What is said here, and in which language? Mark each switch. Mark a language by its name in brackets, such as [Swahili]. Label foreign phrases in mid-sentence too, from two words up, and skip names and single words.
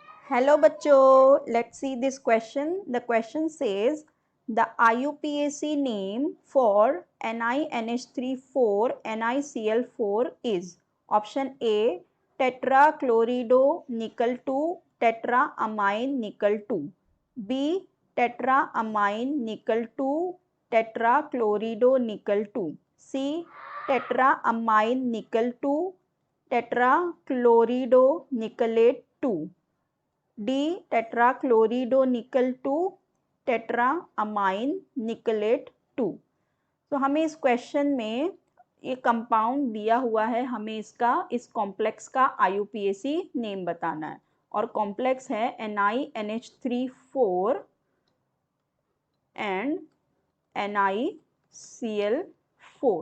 [English] Hello bachcho, let's see this question. The question says the IUPAC name for NiNH3 NiCl4 is option A tetrachlorido nickel 2 tetraamine nickel 2, B tetraamine nickel 2 tetrachlorido nickel 2, C tetraamine nickel 2 tetrachlorido nickelate 2, D tetrachlorido nickel 2 tetraamine nickelate 2। [Hindi] तो हमें इस क्वेश्चन में ये कंपाउंड दिया हुआ है, हमें इस कॉम्प्लेक्स का IUPAC नेम बताना है और कॉम्प्लेक्स है NiNH3 एंड NiCl4।